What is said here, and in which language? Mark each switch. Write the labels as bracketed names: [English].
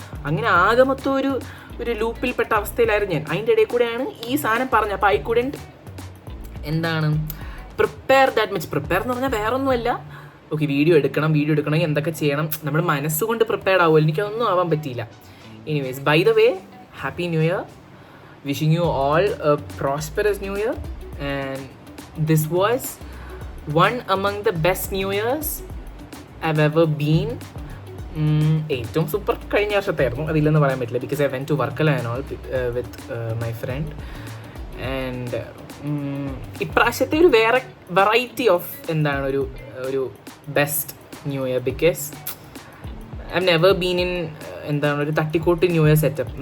[Malayalam] അങ്ങനെ ആകെ മൊത്തം ഒരു ലൂപ്പിൽപ്പെട്ട അവസ്ഥയിലായിരുന്നു ഞാൻ. അതിൻ്റെ ഇടയിൽ കൂടെയാണ് ഈ സാധനം പറഞ്ഞത്. [English] അപ്പോൾ I couldn't എന്താണ് prepare that much. [Malayalam] പ്രിപ്പയർ എന്ന് പറഞ്ഞാൽ വേറെ ഒന്നുമല്ല, ഓക്കെ വീഡിയോ എടുക്കണമെങ്കിൽ എന്തൊക്കെ ചെയ്യണം, നമ്മൾ മനസ്സുകൊണ്ട് പ്രിപ്പയർഡ് ആവുമല്ലോ, എനിക്കതൊന്നും ആവാൻ പറ്റിയില്ല. [English] Anyways, by the way, happy new year. Wishing you all a prosperous new year, and this was one among the best new years I've ever been. [Malayalam] ഏറ്റവും സൂപ്പർ കഴിഞ്ഞ വർഷത്തായിരുന്നു, അതില്ലെന്ന് പറയാൻ പറ്റില്ല, [English] Because I went to Varkala and all with my friend. And [Malayalam] ഇപ്രാവശ്യത്തെ ഒരു വേറെ [English] variety of എന്താണ് ഒരു best new year, because I have never been in [Malayalam] എന്താണ് ഒരു തട്ടിക്കൂട്ട് [English] New year setup.